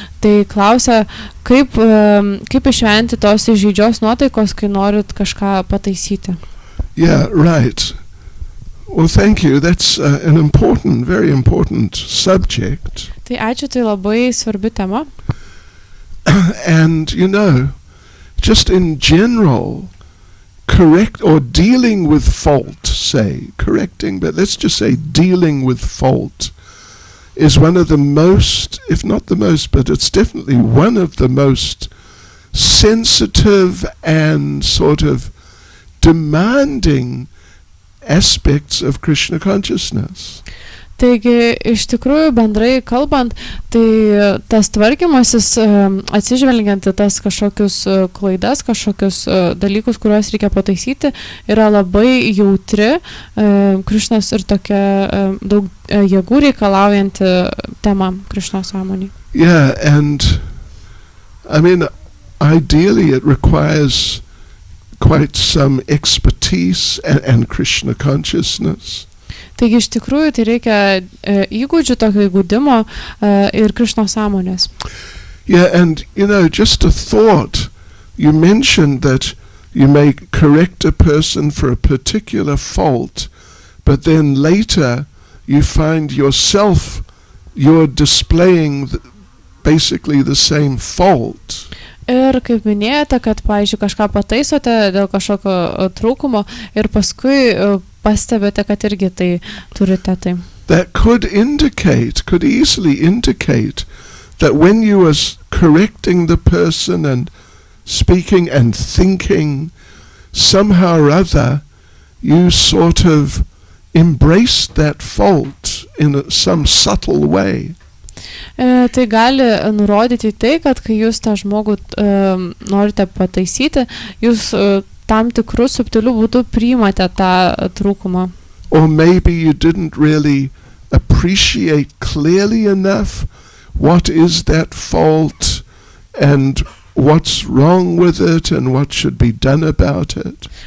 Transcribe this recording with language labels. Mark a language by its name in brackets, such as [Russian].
[Lithuanian] Tai klausia, kaip išvengti tos įžeidžios nuotaikos, kai norit kažką pataisyti. [English] Yeah, right. Well, thank you. That's an important, very important subject. [Lithuanian] Tai ačiū, tai labai svarbi tema. [English] And, just in general, correct or dealing with fault, correcting, but let's just say dealing with fault is one of the most, if not the most, but it's definitely one of the most sensitive and sort of demanding aspects of Krishna consciousness. [Lithuanian] Taigi, iš tikrųjų, bendrai kalbant, tai tas tvarkymasis, atsižvelgiant į tas kažkokius klaidas, kažkokius dalykus, kuriuos reikia pataisyti, yra labai jautri, Krišnos ir tokia daug jėgų reikalaujanti tema Krišnos sąmonėje. [English] Yeah, and I mean, ideally it requires quite some expertise and Krishna consciousness. [Lithuanian] Taigi iš tikrųjų tai reikia įgūdžių, tokio įgūdimo ir Krišnos sąmonės. [English] Yeah, and just a thought, you mentioned that you may correct a person for a particular fault, but then later you find yourself, you're displaying basically the same fault. [Lithuanian] Ir kaip minėjote, kad, pavyzdžiui, kažką pataisote dėl kažkokio trūkumo ir paskui pastebėte, kad irgi tai turite tai. [English] That could easily indicate that when you were correcting the person and speaking and thinking, somehow or other you sort of embraced that fault in some subtle way. [Lithuanian] Tai gali nurodyti tai, kad kai jūs tą žmogų norite pataisyti, jūs tam tikrų subtilių būdų priimate tą trūkumą. [English] Or maybe you didn't really appreciate clearly enough what is that fault and what's wrong with it and what should be done about it.